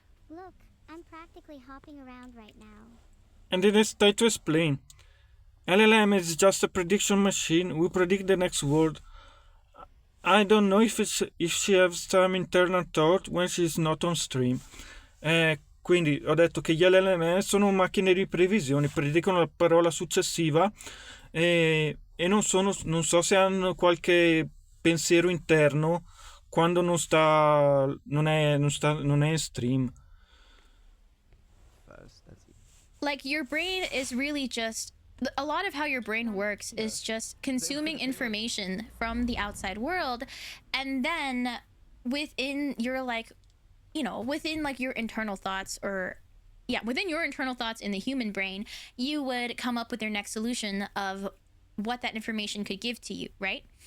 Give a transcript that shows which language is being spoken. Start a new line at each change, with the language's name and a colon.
English: Look, I'm practically hopping around right now. And it is time to explain. LLM is just a prediction machine. We predict the next word. I don't know if she has some internal thought when she's not on stream.
Italian: Quindi ho detto che gli LLM sono macchine di previsione, predicono la parola successiva e non so se hanno qualche pensiero interno quando non è in stream.
English: Like your brain is really just a lot of how your brain works is just consuming information from the outside world, and then within your within like your internal thoughts within your internal thoughts in the human brain, you would come up with your next solution of what that information could give to you, right?